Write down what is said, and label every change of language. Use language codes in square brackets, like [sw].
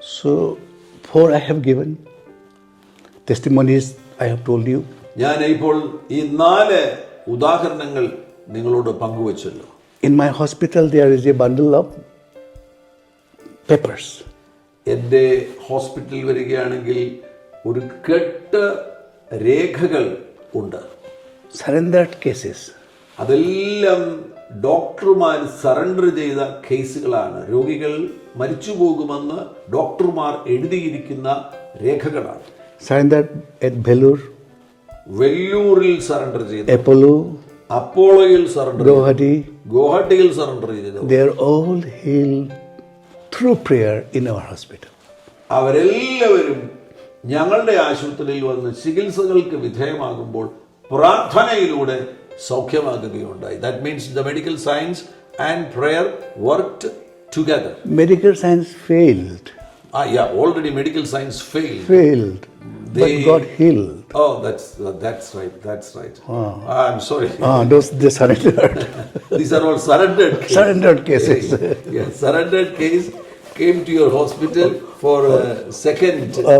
[en] So 4 I have given testimonies I have told you. [ml] ഞാൻ ഇപ്പോൾ ഈ 4 ഉദാഹരണങ്ങൾ നിങ്ങളോട് പങ്കുവച്ചല്ലോ. [en] In my hospital there is a bundle of papers. [ml] എൻ്റെ ഹോസ്പിറ്റലിൽ വരികയാണെങ്കിൽ ഒരു കെട്ട് രേഖകൾ ഉണ്ട്. [en] Surrendered cases. [ml] അതെല്ലാം ഡോക്ടർമാർ സറണ്ടർ ചെയ്ത കേസുകളാണ്. രോഗികൾ മരിച്ചു പോകുമെന്ന് ഡോക്ടർമാർ എഴുതിയിരിക്കുന്ന രേഖകളാണ്. [en] Surrendered at Vellore, [ml] വെല്ലൂരിൽ സറണ്ടർ ചെയ്തു, [en] Apollo, [ml] അപ്പോളോയിൽ സറണ്ടർ ചെയ്തു, [en] Guwahati. [ml] ഗുവാഹട്ടിയിൽ സറണ്ടർ ചെയ്തു. [en] They are all healed through prayer in our hospital. [ml] അവരെല്ലാവരും ഞങ്ങളുടെ ആശുപത്രിയിൽ വന്ന് ചികിത്സകൾക്ക് വിധേയമാകുമ്പോൾ പ്രാർത്ഥനയിലൂടെ സൗഖ്യമാകുകയുണ്ടായി. [en] That means the medical science and prayer worked together. Medical science failed. Already medical science failed. But God healed. Oh, that's right. I'm sorry. They surrendered. These are all surrendered cases. Surrendered cases. Yes, surrendered case came to your hospital for second.